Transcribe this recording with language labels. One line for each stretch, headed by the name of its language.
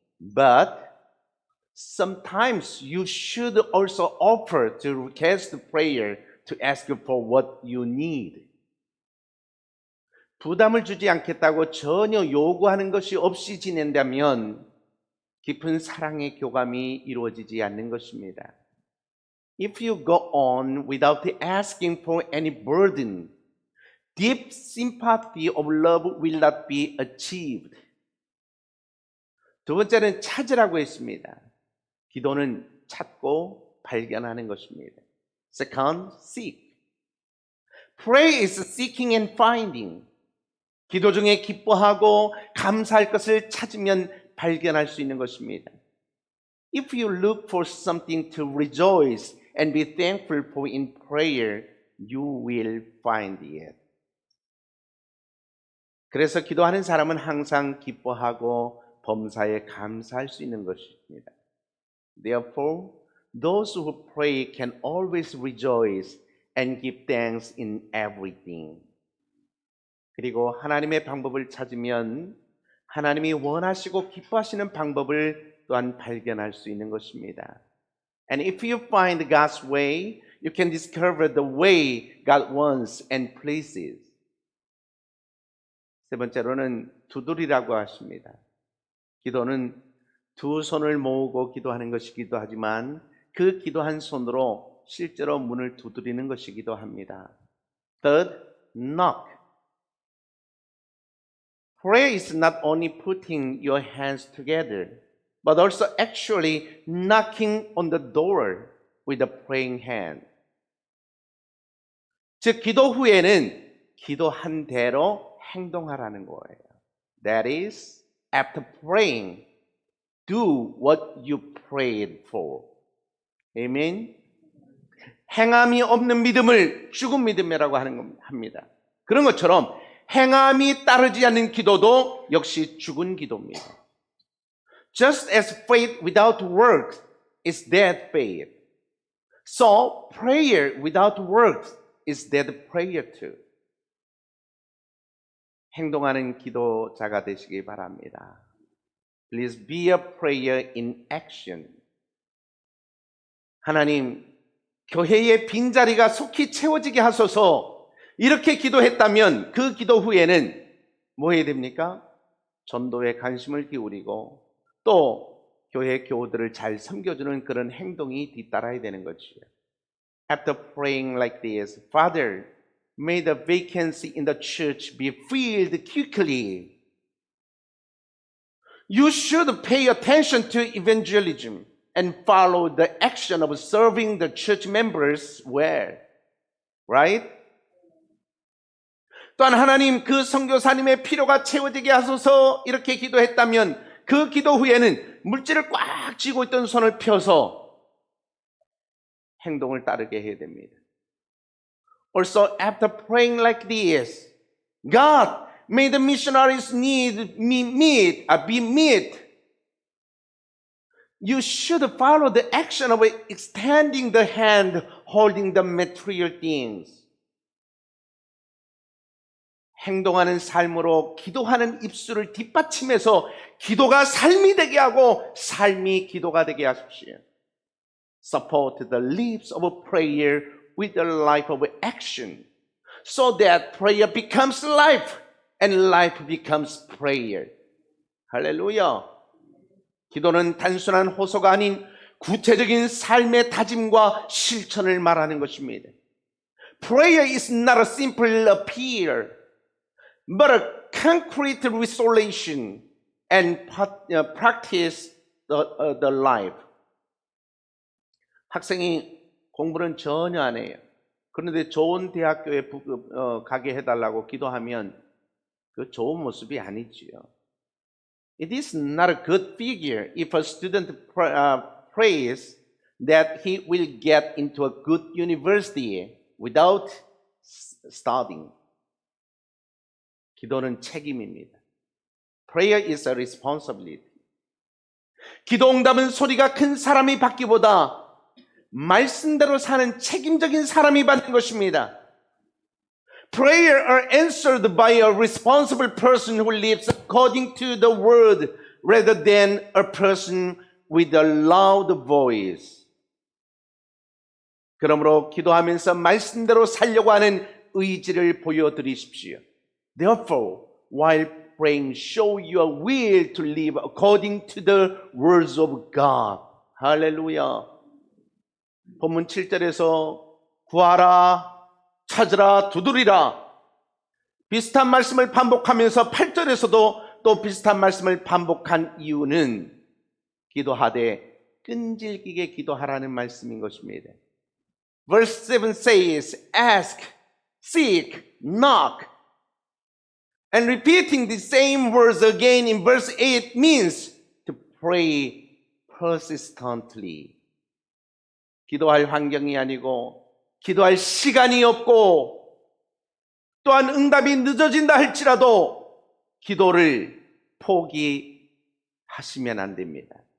English: But sometimes you should also offer to request prayer to ask for what you need.
Korean: 부담을 주지 않겠다고 전혀 요구하는 것이 없이 지낸다면 깊은 사랑의 교감이 이루어지지 않는 것입니다.
English: If you go on without asking for any burden, deep sympathy of love will not be achieved.
Korean: 두 번째는 찾으라고 했습니다. 기도는 찾고 발견하는 것입니다.
English: Second, seek. Pray is seeking and finding.
Korean: 기도 중에 기뻐하고 감사할 것을 찾으면 발견할 수 있는 것입니다.
English: If you look for something to rejoice and be thankful for in prayer, you will find it.
Korean: 그래서 기도하는 사람은 항상 기뻐하고 범사에 감사할 수 있는 것입니다.
English: Therefore, those who pray can always rejoice and give thanks in everything.
Korean: 그리고 하나님의 방법을 찾으면 하나님이 원하시고 기뻐하시는 방법을 또한 발견할 수 있는 것입니다.
English: And if you find God's way, you can discover the way God wants and pleases.
Korean: 세 번째로는 두드리라고 하십니다. 기도는 두 손을 모으고 기도하는 것이기도 하지만 그 기도한 손으로 실제로 문을 두드리는 것이기도 합니다.
English: Third, knock. Prayer is not only putting your hands together, but also actually knocking on the door with a praying hand.
Korean: 즉, 기도 후에는 기도한 대로 행동하라는 거예요.
English: That is, after praying, do what you prayed for. Amen.
Korean: 행함이 없는 믿음을 죽은 믿음이라고 합니다. 그런 것처럼 행함이 따르지 않는 기도도 역시 죽은 기도입니다.
English: Just as faith without works is dead faith, so prayer without works is dead prayer too.
Korean: 행동하는 기도자가 되시기 바랍니다.
English: Please be a prayer in action.
Korean: 하나님, 교회의 빈자리가 속히 채워지게 하소서. 이렇게 기도했다면 그 기도 후에는 뭐 해야 됩니까? 전도에 관심을 기울이고 또 교회 교우들을 잘 섬겨주는 그런 행동이 뒤따라야 되는 것이에요.
English: After praying like this, Father, may the vacancy in the church be filled quickly. You should pay attention to evangelism and follow the action of serving the church members well. Right?
Korean: 또한 하나님, 그 선교사님의 필요가 채워지게 하소서 이렇게 기도했다면 그 기도 후에는 물질을 꽉 쥐고 있던 손을 펴서 행동을 따르게 해야 됩니다.
English: Also, after praying like this, God, may the missionaries need be met. You should follow the action of extending the hand, holding the material things.
Korean: 행동하는 삶으로 기도하는 입술을 뒷받침해서 기도가 삶이 되게 하고 삶이 기도가 되게 하십시오.
English: Support the lips of prayer with a life of action so that prayer becomes life and life becomes prayer.
Korean: 할렐루야. 기도는 단순한 호소가 아닌 구체적인 삶의 다짐과 실천을 말하는 것입니다.
English: Prayer is not a simple appeal, but a concrete restoration and practice the life.
Korean: 학생이 공부는 전혀 안 해요. 그런데 좋은 대학교에 가게 해달라고 기도하면 그 좋은 모습이 아니지요.
English: It is not a good figure if a student prays that he will get into a good university without studying.
Korean: 기도는 책임입니다.
English: Prayer is a responsibility.
Korean: 기도 응답은 소리가 큰 사람이 받기보다 말씀대로 사는 책임적인 사람이 받는 것입니다.
English: Prayer are answered by a responsible person who lives according to the word rather than a person with a loud voice.
Korean: 그러므로 기도하면서 말씀대로 살려고 하는 의지를 보여드리십시오.
English: Therefore, while praying, show your will to live according to the words of God.
Korean: 할렐루야. 본문 7절에서 구하라, 찾으라, 두드리라. 비슷한 말씀을 반복하면서 8절에서도 또 비슷한 말씀을 반복한 이유는 기도하되 끈질기게 기도하라는 말씀인 것입니다.
English: Verse 7 says, ask, seek, knock. And repeating the same words again in verse 8 means to pray persistently.
Korean: 기도할 환경이 아니고 기도할 시간이 없고 또한 응답이 늦어진다 할지라도 기도를 포기하시면 안 됩니다.